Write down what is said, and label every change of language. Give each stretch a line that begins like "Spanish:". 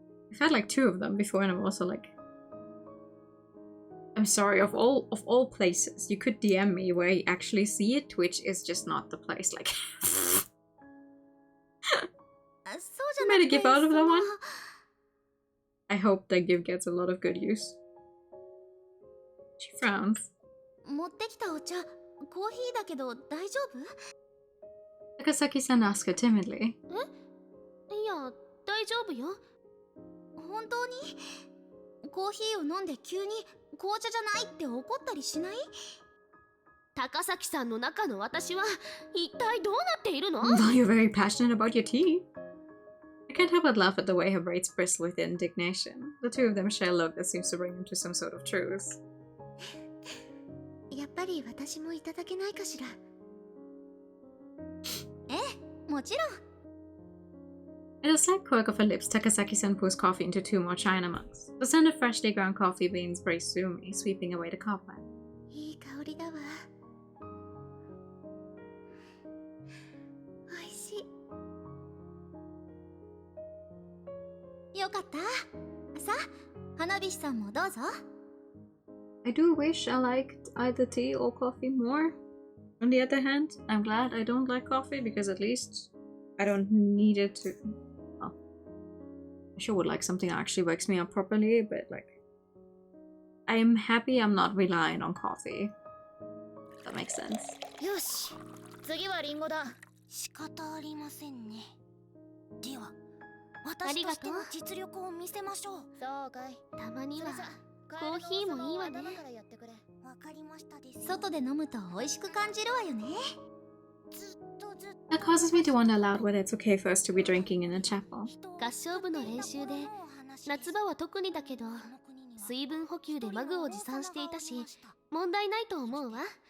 English: I've had like 2 of them before, and I'm also like, I'm sorry. Of all places, you could DM me where you actually see it. Twitch is just not the place. Like, you made a gif out of that one. I hope that gif gets a lot of good use. She frowns.
Japanese: 持ってきたお茶、コーヒーだけど大丈夫？
English: Takasaki-san asks her timidly.
Japanese: いや、大丈夫よ。本当に？コーヒーを飲んで急に紅茶じゃないって怒ったりしない？高崎さんの中の私は一体どうなっているの？
English: Well, you're very passionate about your tea. I can't help but laugh at the way her braids bristle with indignation. The two of them share a look that seems to bring them to some sort of truce.
Japanese: やっぱり私もいただけないかしら。ええ、もちろん。
English: At a slight quirk of her lips, Takasaki-san pours coffee into 2 more china mugs. The scent of freshly ground coffee beans breaks through me, sweeping away the cobweb.
Japanese: いい香りだわ。おいしい。よかった。さあ、花火師さんもどうぞ。
English: I do wish I liked either tea or coffee more. On the other hand, I'm glad I don't like coffee because at least I don't need it to... Well, I sure would like something that actually wakes me up properly, but like... I'm happy I'm not relying on coffee. That makes sense.
Japanese: よし、次はリンゴだ。仕方ありませんね。では、私としての実力を見せましょう。そうかい。たまにはコーヒーもいいわね。わかりましたです。外で飲むと美味しく感じるわよね。
English: That causes me to wonder aloud whether it's okay for us to be drinking in a chapel.
Japanese: 合唱部の練習で、夏場は特にだけど、水分補給でマグを持参していたし、問題ないと思うわ。